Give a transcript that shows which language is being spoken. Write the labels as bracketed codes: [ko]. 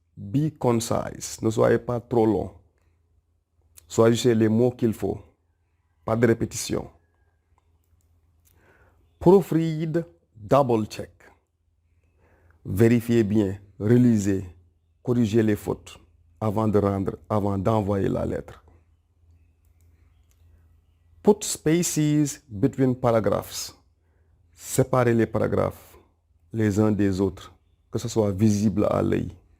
[en] Be concise. [fr] Ne soyez pas trop long. Choisissez les mots qu'il faut. Pas de répétition. [en] Proofread, double check. [fr] Vérifiez bien, relisez, corrigez les fautes avant d'envoyer la lettre. [en] Put spaces between paragraphs. [fr] Séparez les paragraphes les uns des autres, que ce soit visible à l'œil.